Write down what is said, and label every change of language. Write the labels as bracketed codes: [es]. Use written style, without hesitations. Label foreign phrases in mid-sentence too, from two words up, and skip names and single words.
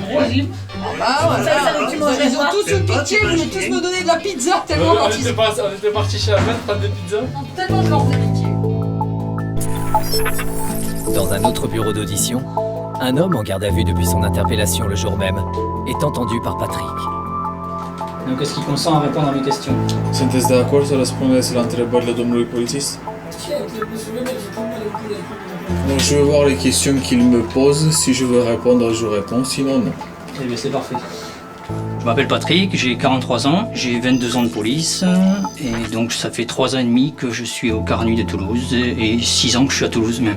[fr] Ah voilà, ils ont tous eu pitié, ils voulaient tous me donner de la pizza tellement on était partis chez Ahmed prendre des pizzas. Tellement je leur fais pitié. Dans un autre bureau d'audition, un homme en garde à vue depuis son interpellation le jour même est entendu par Patrick. Donc est-ce qu'il consent à répondre à mes questions? [ro] Sunteți de acord să răspundeți la întrebările domnului polițist? [fr] Donc je vais voir les questions qu'il me pose, si je veux répondre, je réponds, sinon non. Eh bien c'est parfait. Je m'appelle Patrick, j'ai 43 ans, j'ai 22 ans de police, et donc ça fait 3 ans et demi que je suis au Carnu de Toulouse, et 6 ans que je suis à Toulouse même.